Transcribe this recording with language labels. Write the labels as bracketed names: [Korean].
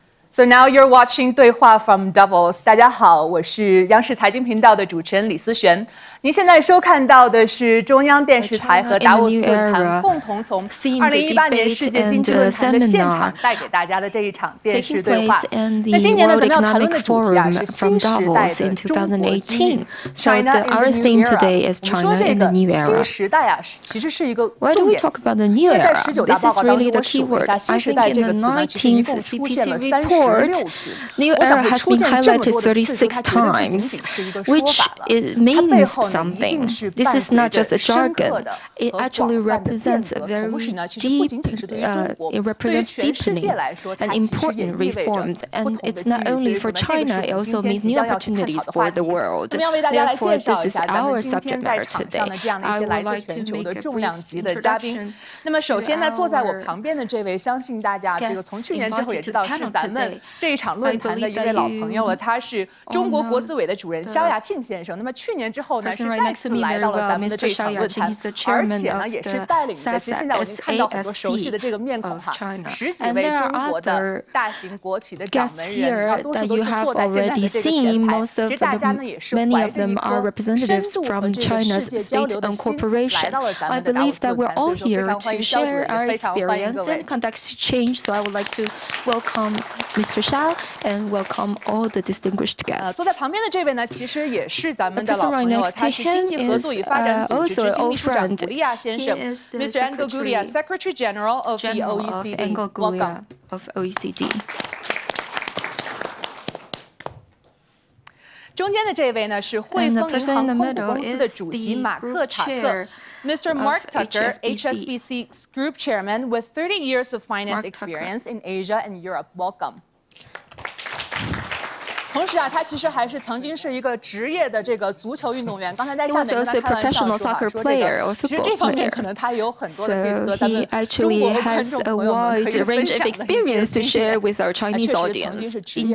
[English] So now you're watching [Chinese] 对话 [English] from Davos。 [Chinese] 大家好，我是央视财经频道的主持人李思璇。您现在收看到的是中央电视台和达沃斯论坛共同从2018年世界经济论坛的现场带给大家的这一场电视对话。那今年呢，咱们要谈论的主题啊是新时代的中国机遇 [English] China in the New Era。 [Chinese] 我们说这个新时代啊，其实是一个重点词。因为在19大报告当中，我数了一下，新时代这个词呢，其实一共出现了36次。 [English] New era has been highlighted 36 times, which it means something. This is not just a jargon. It actually represents a very deep, it represents deepening and important reforms. And it's not only for China, it also means new opportunities for the world. Therefore, this is our subject matter today. I would like to make a brief introduction. [Chinese] 那么首先呢，坐在我旁边的这位，相信大家这个从去年之后也知道是咱们 这一场论坛的一位老朋友了，他是中国国资委的主任肖亚庆先生。那么去年之后呢，是再次来到了咱们的这一场论坛，而且呢，也是带领着，其实现在我已经看到很多熟悉的这个面孔哈，10几位中国的大型国企的掌门人，多数都是坐在现在的这个前排。其实大家呢也是怀着一颗深度和这个世界交流的心，来到了咱们的达沃斯论坛。所以说非常欢迎肖主任，也非常欢迎各位。 [English] So I would like to welcome Mr. Xiao and welcome all the distinguished guests. [Chinese] 坐在旁边的这位呢，其实也是咱们的老朋友，他是经济合作与发展组织执行秘书长古利亚先生 ，Mr. [English] Angel Gulia, Secretary General of the OECD. Welcome. Of OECD. [Chinese] 中间的这位呢是汇丰银行控股公司的主席马克塔克。 [English] Mr. Mark Tucker, HSBC Group Chairman with 30 years of finance experience in Asia and Europe. Welcome. [Chinese] 同时啊，他其实还是曾经是一个职业的这个足球运动员。刚才在下面跟他开玩笑说啊，说这个其实这方面可能他有很多的可以和咱们中国的观众朋友们可以分享的一些经验。确实曾经是职业的。